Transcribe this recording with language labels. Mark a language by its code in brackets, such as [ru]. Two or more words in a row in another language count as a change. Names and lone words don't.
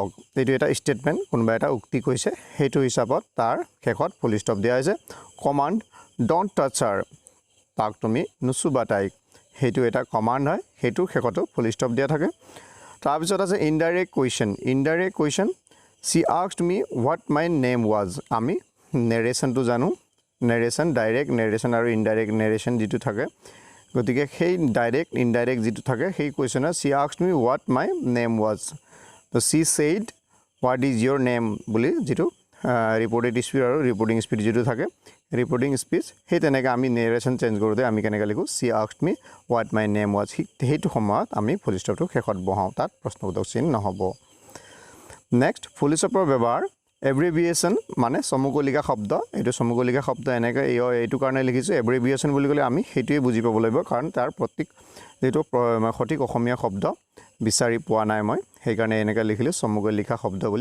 [as] এইটো এটা ষ্টেটমেণ্ট, কোনোবা এটা উক্তি কৈছে, সেইটো হিচাপত তাৰ শেষত [en] full stop [as] দিয়া হৈছে। কমাণ্ড, [en] don't touch her. [as] তাক তুমি নুচুবা তাইক। সেইটো এটা কমাণ্ড হয়, সেইটোৰ শেষতো [en] full stop [as] দিয়া থাকে। তাৰপিছত আছে [en] indirect question. indirect question, she asked me what my name was. [as] আমি নেৰেশ্যনটো জানো, নেৰেশ্যন, [en] direct narration [as] আৰু [en] indirect narration [as] যিটো থাকে, গতিকে সেই [en] direct indirect [as] যিটো থাকে সেই কুৱেশ্যনত [en] she asked me what my name was. [as] তো [en] she said what is your name [as] বুলি যিটো [en] reported speech [as] আৰু [en] reporting speech [as] যিটো থাকে, [en] reporting speech, [as] সেই তেনেকৈ আমি [en] narration change [as] কৰোঁতে আমি কেনেকৈ লিখোঁ, [en] she asked me what my name was. [as] সেইটো সময়ত আমি [en] full stop [as] শেষত বহাওঁ, তাত প্ৰশ্নবোধক চিন নহ'ব। নেক্সট, [en] full stop [as] ব্যৱহাৰ এব্ৰিভিয়েশ্যন মানে চমুকৈ লিখা শব্দ। এইটো চমুকৈ লিখা শব্দ এনেকৈ এইটো কাৰণে লিখিছোঁ। এব্ৰিভিয়েশ্যন বুলি ক'লে আমি সেইটোৱে বুজি পাব লাগিব, কাৰণ তাৰ প্ৰত্যেক যিটো সঠিক অসমীয়া শব্দ বিচাৰি পোৱা নাই মই, সেইকাৰণে এনেকৈ লিখিলোঁ চমুকৈ লিখা শব্দ বুলি।